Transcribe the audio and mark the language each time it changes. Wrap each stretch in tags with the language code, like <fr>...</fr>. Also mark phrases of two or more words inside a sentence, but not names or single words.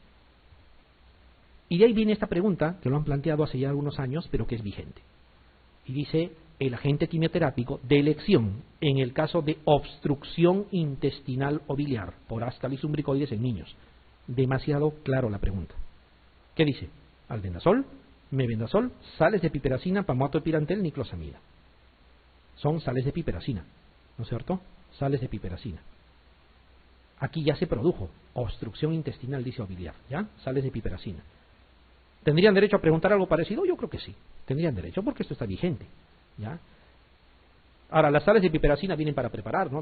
<es>Y de ahí viene esta pregunta, que lo han planteado hace ya algunos años, pero que es vigente. Y dice, el agente quimioterápico de elección en el caso de obstrucción intestinal o biliar por Ascaris lumbricoides en niños. Demasiado claro la pregunta. ¿Qué dice? Albendazol, mebendazol, sales de piperacina, pamoato de pirantel, niclosamida. Son sales de piperacina, ¿no es cierto? Sales de piperacina. Aquí ya se produjo obstrucción intestinal, dice, o biliar, ¿ya? Sales de piperacina. ¿Tendrían derecho a preguntar algo parecido? Yo creo que sí. Tendrían derecho porque esto está vigente, ¿ya? Ahora, las sales de piperacina vienen para preparar, ¿no?</es>